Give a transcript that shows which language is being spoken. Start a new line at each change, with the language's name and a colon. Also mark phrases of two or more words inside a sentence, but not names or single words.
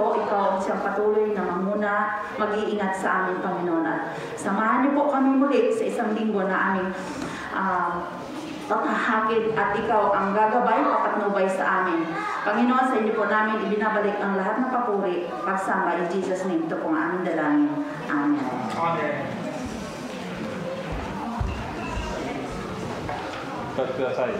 Filipino: Ikaw ang siyang patuloy na mamuna, mag-iingat sa amin, Panginoon. At samahan niyo po kami muli sa isang linggo na aming paghahakid at ikaw ang gagabay, papatnubay sa amin. Panginoon, sa inyo po namin ibinabalik ang lahat ng papuri, pagsamba
English: in Jesus' name.
Filipino: Ito po ang aming dalangin. Amen. Amen.
Japanese: お立ちください。